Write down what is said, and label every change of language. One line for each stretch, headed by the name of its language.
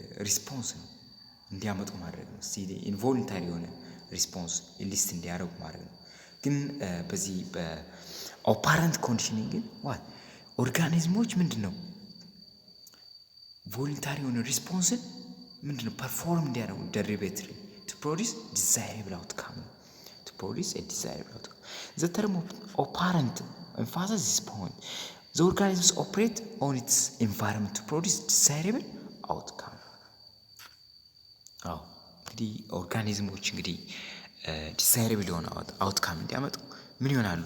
Amharic: ሪስፖንስ ነው እንዲያመጡ ማድረግ ነው። ኢንቮሉንታሪ የሆነ ሪስፖንስ ሊስት እንዲያደርጉ ማድረግ ነው። ግን በዚህ በኦፐራንት ኮንዲሽኒንግ ግን ኦርጋኒዝሞች ምንድን ነው ቮሉንታሪ የሆነ ሪስፖንስን ምንድን ነው ፐርፎርም እንዲያደርጉ
English: deliberately to produce desirable outcome produce a desirable outcome. The term operant emphasizes this point. The organisms operate on its environment to produce desirable outcome.
Amharic: እንግዲህ ኦርጋኒዝሞች እንግዲህ ዲዛይረብል የሆነ አውትካም እንዲያመጡ ምን ይሆናሉ?